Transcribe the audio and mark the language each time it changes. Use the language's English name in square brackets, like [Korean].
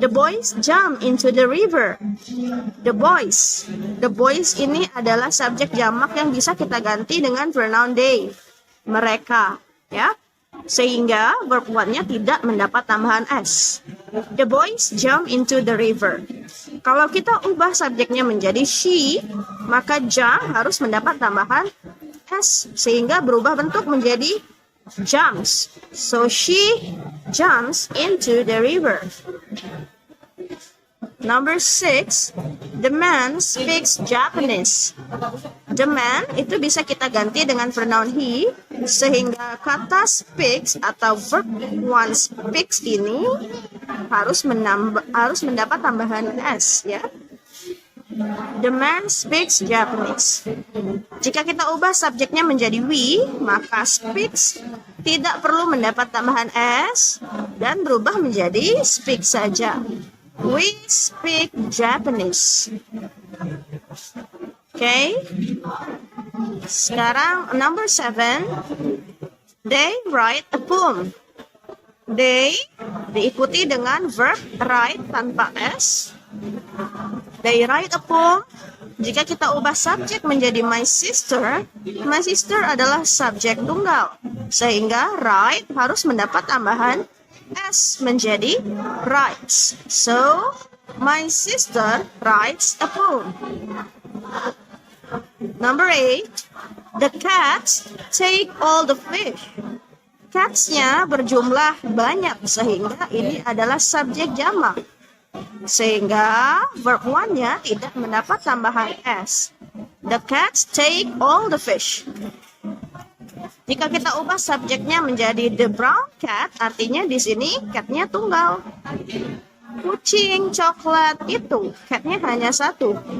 [English] The boys jump into the river. The boys. [Indonesian] The boys ini adalah subjek jamak yang bisa kita ganti dengan pronoun they. Mereka, ya. Sehingga verb 1-nya tidak mendapat tambahan s. [English] The boys jump into the river. [Indonesian] Kalau kita ubah subjeknya menjadi she, maka jump harus mendapat tambahan s sehingga berubah bentuk menjadi jumps. [English] So she jumps into the river. Number 6, the man speaks Japanese. [Indonesian] The man itu bisa kita ganti dengan pronoun he, sehingga kata speaks atau verb 1 speaks ini harus mendapat tambahan s, ya. [English] The man speaks Japanese. [Indonesian] Jika kita ubah subjeknya menjadi we, maka speaks tidak perlu mendapat tambahan s dan berubah menjadi speak saja. [English] We speak Japanese. Okay. [Indonesian] Sekarang [English] number 7. They write a poem. They [Indonesian] diikuti dengan verb write tanpa s. [English] They write a poem. [Indonesian] Jika kita ubah subjek menjadi my sister adalah subjek tunggal. Sehingga write harus mendapat tambahan s menjadi writes. [English] So, my sister writes a poem. Number 8, the cats take all the fish. [Indonesian] Cats-nya berjumlah banyak sehingga ini adalah subjek jamak. Sehingga verb one-nya tidak mendapat tambahan s. [English] The cats take all the fish. [Indonesian] Jika kita ubah subjeknya menjadi the brown cat, artinya di sini cat-nya tunggal. Kucing coklat itu cat-nya hanya satu.